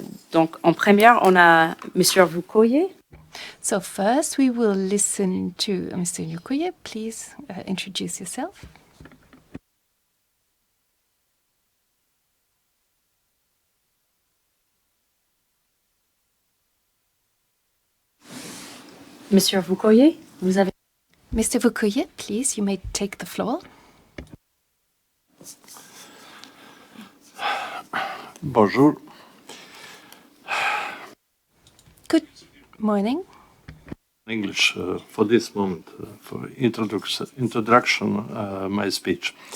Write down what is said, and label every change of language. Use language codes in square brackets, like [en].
[fr] Donc, en première, on a Monsieur Vukoje. [en] So first we will listen to Mr. Vukoje. Please introduce yourself. [fr] Monsieur Vukoje, vous avez... [en] Mr. Vukoje, please, you may take the floor. [fr] Bonjour. [en] Good morning. English for this moment, for introduction my speech.